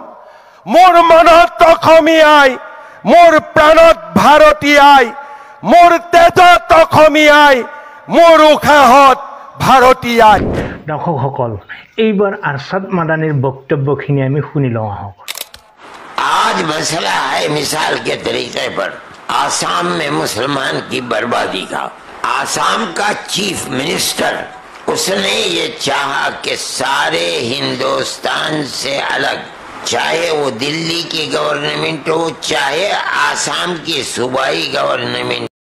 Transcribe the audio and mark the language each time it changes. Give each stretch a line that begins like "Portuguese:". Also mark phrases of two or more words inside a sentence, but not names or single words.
Assamese: মোৰ মনত অসমীয়াই, মোৰ প্ৰাণত ভাৰতীয়াই, মোৰ তেজত অসমীয়াই, মোৰ উশাহত ভাৰতীয়াই। দৰ্শকসকল এইবাৰ আৰছাদ মাদানীৰ বক্তব্যখিনি আমি শুনি লওঁ আহক।
Hindi: आज मसला है मिसाल के तरीके पर आसाम में मुसलमान की बर्बादी का। आसाम का चीफ मिनिस्टर उसने ये चाहा कि सारे हिंदुस्तान से अलग, चाहे वो दिल्ली की गवर्नमेंट हो चाहे आसाम की सूबाई गवर्नमेंट,